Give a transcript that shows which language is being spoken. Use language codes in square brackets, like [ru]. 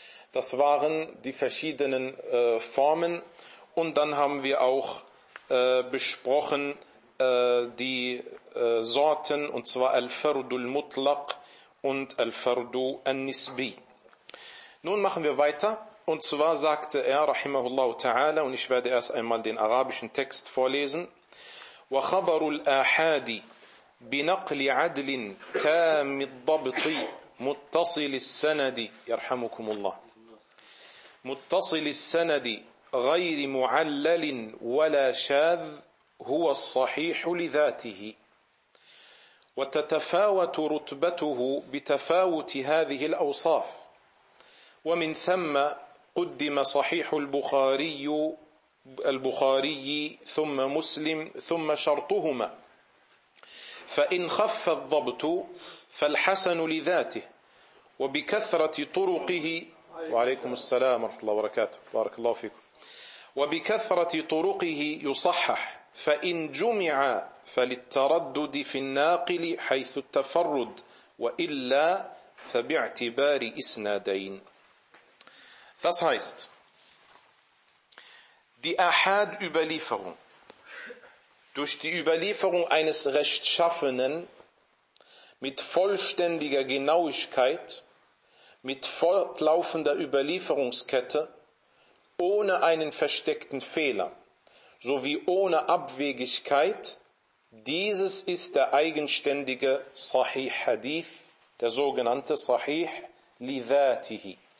[de] Das waren die verschiedenen Formen. Und dann haben wir auch besprochen die Sorten, und zwar Al-Fardu al-Mutlaq und Al-Fardu al-Nisbi. Nun machen wir weiter. Und zwar sagte er, rahimahullah ta'ala, und ich werde erst einmal den arabischen Text vorlesen. [ar] وَخَبَرُ الْآحَادِ بِنَقْلِ عَدْلٍ تَامِ الضَّبْطِ مُتَّصِلِ السَّنَدِ يَرْحَمُكُمُ اللَّهِ مُتَّصِلِ السَّنَدِ غَيْرِ مُعَلَّلٍ وَلَا شَاذ هُوَ الصَّحِيحُ لِذَاتِهِ وَتَتَفَاوَتُ رُتْبَتُهُ بِتَفَاوُتِ هَذِهِ الْأَوْصَافِ وَمِنْ ثَمَّ قدم صحيح البخاري ثم مسلم ثم شرطهما، فإن خف الضبط فالحسن لذاته وبكثرة طرقه، وعليكم السلام ورحمة الله وبركاته، بارك الله فيكم، وبكثرة طرقه يصحح، فإن جمع فللتردد في الناقل حيث التفرد، وإلا فباعتبار إسنادين. [de] Das heißt, die Ahad-Überlieferung, durch die Überlieferung eines Rechtschaffenen mit vollständiger Genauigkeit, mit fortlaufender Überlieferungskette, ohne einen versteckten Fehler, sowie ohne Abwegigkeit, dieses ist der eigenständige Sahih-Hadith, der sogenannte Sahih-Lidhatihi.